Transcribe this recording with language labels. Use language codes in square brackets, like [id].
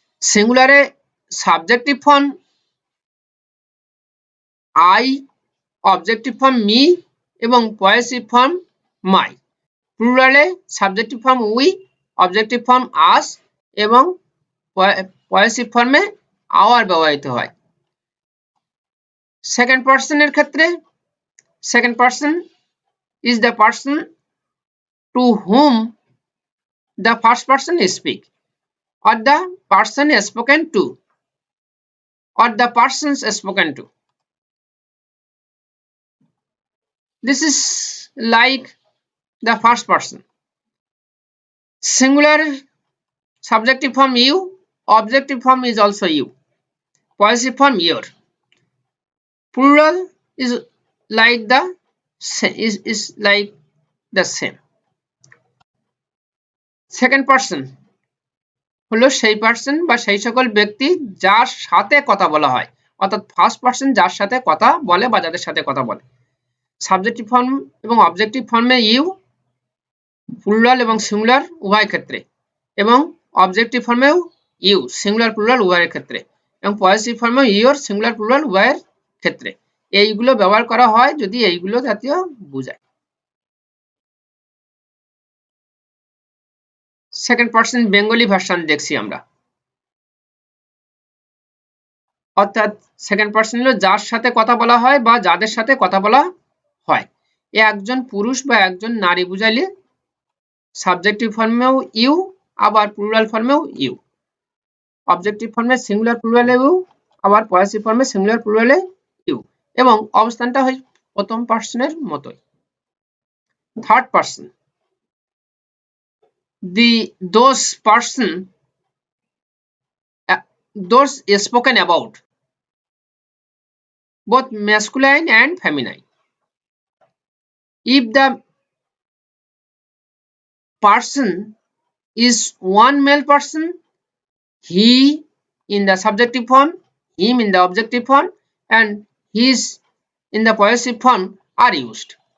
[bn] সিঙ্গুলারে subjective form I, objective form me এবং possessive form my. প্লুরালে subjective form we, objective form আস এবং possessive ফর্মে hour ব্যবহৃত হয়। Second পার্সনের ক্ষেত্রে, second person [en] is the person to whom the first person speak, or the person spoken to, or the persons spoken to. This is like the first person. Singular subjective form you, objective form is also you, possessive form your. Plural is like the is like the same. [bn] Second person হলো সেই person বা সেই সকল ব্যক্তি যার সাথে কথা বলা হয়, অর্থাৎ ফার্স্ট পার্সন যার সাথে কথা বলে বা যাদের সাথে কথা বলে। সাবজেক্টিভ ফর্ম এবং অবজেক্টিভ ফর্মে ইউ প্লুরাল এবং সিঙ্গুলার উভয় ক্ষেত্রে, এবং অবজেক্টিভ ফর্মেও ইউ সিঙ্গুলার প্লুরাল উভয়ের ক্ষেত্রে, এবং পজিটিভ ফর্মেও ইউর সিঙ্গুলার প্লুরাল উভয়ের ক্ষেত্রে এইগুলো ব্যবহার করা হয় যদি এইগুলো জাতীয় বোঝায়। সেকেন্ড পার্সন বেঙ্গলি ভার্সন দেখছি আমরা, অর্থাৎ সেকেন্ড পার্সন হলো যার সাথে কথা বলা হয় বা যাদের সাথে কথা বলা হয়। এ একজন পুরুষ বা একজন নারী বুঝাইলে সাবজেক্টিভ ফর্মেও ইউ, আবার প্লুরাল ফর্মেও ইউ, অবজেক্টিভ ফর্মে সিঙ্গুলার প্লুরালে ইউ, আবার পজিটিভ ফর্মে সিঙ্গুলার প্লুরালে ইউ, এবং অবস্থানটা হয় প্রথম পার্সনের মতোই। [en] Third person, those person those spoken about, both masculine and feminine. If the person is one male person, he in the subjective form, him in the objective form, and his in the possessive form are used.